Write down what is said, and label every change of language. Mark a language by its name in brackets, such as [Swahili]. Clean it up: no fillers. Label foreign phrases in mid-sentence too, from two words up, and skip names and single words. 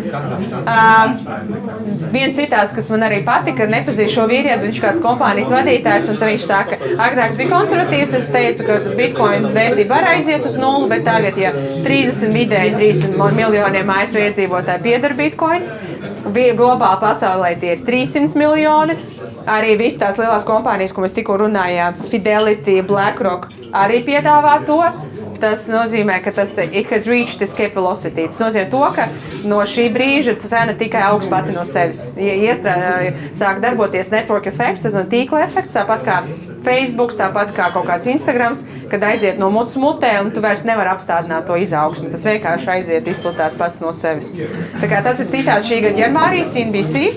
[Latvian] Viens citāts, kas man arī patika, nepazīst šo vīrieti, viņš kāds kompānijas vadītājs, un tad viņš saka, agrāks bija konservatīvs, es teicu, ka bitcoin vērtība var aiziet uz nulli, bet tagad, ja 30 miljoniem ASV iedzīvotāji pieder bitcoins, globāli pasaulē tie ir 300 miljoni, arī visas tās lielās kompānijas, ko mēs tikko runājām, Fidelity, BlackRock, arī piedāvā to. Tas nozīmē, ka tas [English] has reached escape velocity. [Latvian] Tas nozīmē to, ka no šī brīža cena tikai augs pati no sevis. Sāk darboties [English] network effects, [Latvian] tas no tīkla efekts, tāpat kā Facebook, tāpat kā kaut kāds Instagrams, kad aiziet no mutes mutē un tu vairs nevar apstādināt to izaugsmi. Tas vienkārši aiziet, izplatās pats no sevis. Tā kā tas ir citāts šī gada janvārī, CNBC.